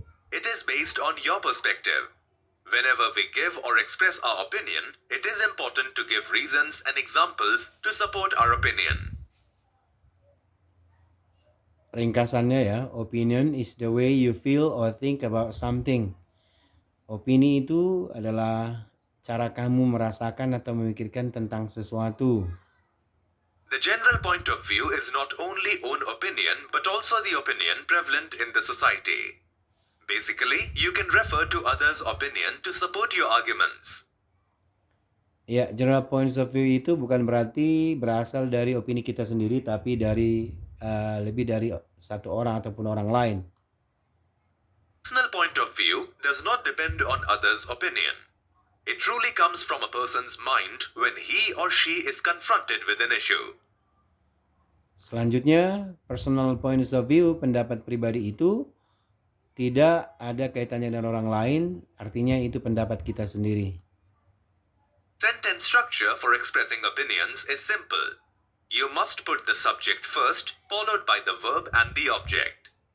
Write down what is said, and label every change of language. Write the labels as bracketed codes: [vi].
[en] It is based on your perspective. Whenever we give or express our opinion, it is important to give reasons and examples to support our opinion. [id] Ringkasannya ya, [en] opinion is the way you feel or think about something. [id] Opini itu adalah cara kamu merasakan atau memikirkan tentang sesuatu. [en] The general point of view is not only own opinion but also the opinion prevalent in the society. Basically, you can refer to others' opinion to support your arguments. [id] Ya, general points of view itu bukan berarti berasal dari opini kita sendiri, tapi dari lebih dari satu orang ataupun orang lain. [en] Personal point of view does not depend on others' opinion. It truly comes from a person's mind when he or she is confronted with an issue. [id] Selanjutnya, personal points of view, pendapat pribadi itu tidak ada kaitannya dengan orang lain, artinya itu pendapat kita sendiri. [en] Sentence structure for expressing opinions is simple. You must put the subject first, followed by the verb and the object.